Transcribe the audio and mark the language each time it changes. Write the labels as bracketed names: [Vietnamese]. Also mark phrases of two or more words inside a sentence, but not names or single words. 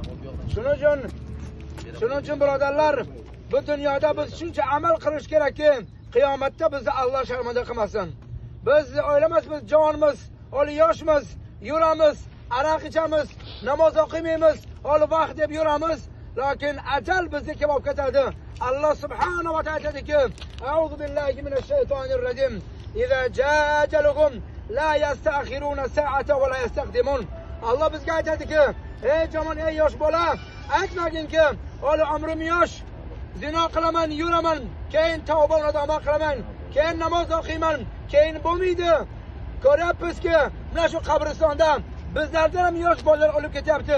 [Uzbek] shuning uchun birodarlar bu dunyoda biz shuncha amal qilish kerakki qiyomatda bizni Alloh sharmanda qilmasin biz o'ylamaymiz biz jonimiz hali yoshmiz yuramiz aroq ichamiz namoz o'qimaymiz hali vaqt deb yuramiz lekin ajal bizni kelib ketadi [Arabic] الله سبحانه و [Uzbek] taolo aytadiki [Arabic] أعوذ بالله من الشيطان الرجيم إذا جاء أجلهم لا يستأخرون ساعة و لا يستقدمون [Uzbek] Allah bizga aytadiki ey jomon ey yosh bola aytmagin-ki hali umrim yosh zino qilaman yuraman keyin tavba nadomat qilaman keyin namoz o'qiyman keyin bo'lmaydi ko'ryapmizki mana shu qabristonda bizlardan ham yosh bolalar o'lib ketyapti.